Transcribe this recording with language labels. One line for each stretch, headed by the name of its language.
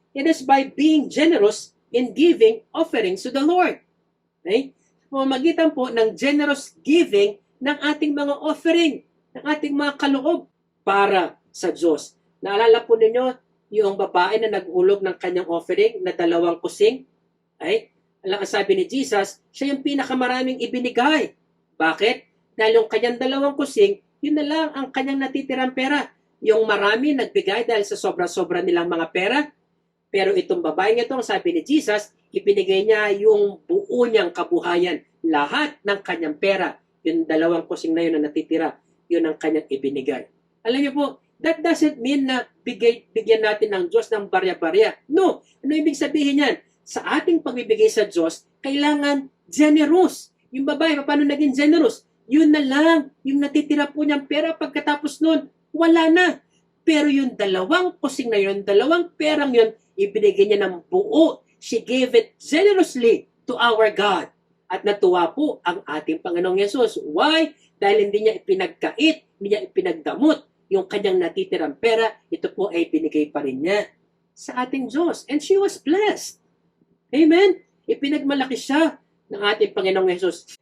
English: It is by being generous in giving offerings to the Lord. Okay?
Filipino: Pamamagitan po ng generous giving ng ating mga offering, ng ating mga kaloob para sa Diyos. Naalala po ninyo yung babae na naghulog ng kanyang offering na 2 kusing? Okay? Alam ang sabi ni Jesus, siya yung pinakamaraming ibinigay. Bakit? Dahil yung kanyang 2 kusing, yun na lang ang kanyang natitirang pera. Yung marami nagbigay dahil sa sobra-sobra nilang mga pera. Pero itong babaeng ito, ang sabi ni Jesus, ibinigay niya yung buo niyang kabuhayan. Lahat ng kanyang pera. Yung 2 kusing na yun na natitira, yun ang kanyang ibinigay. Alam niyo po,
English: that doesn't mean
Filipino: na bigyan natin ng Diyos ng barya-barya. No. Ano ibig sabihin yan? Sa ating pagbibigay sa Diyos, kailangan generous. Yung babae, paano naging generous? Yun na lang. Yung natitira po niyang pera pagkatapos nun, wala na. Pero yung 2 kusing na yun, 2 perang yun, ibinigay niya ng buo.
English: She gave it generously to our God.
Filipino: At natuwa po ang ating Panginoong Yesus. Why? Dahil hindi niya ipinagkait, hindi niya ipinagdamot yung kanyang natitirang pera, ito po ay binigay pa rin niya sa ating Diyos.
English: And she was blessed.
Filipino: Amen? Ipinagmalaki siya ng ating Panginoong Yesus.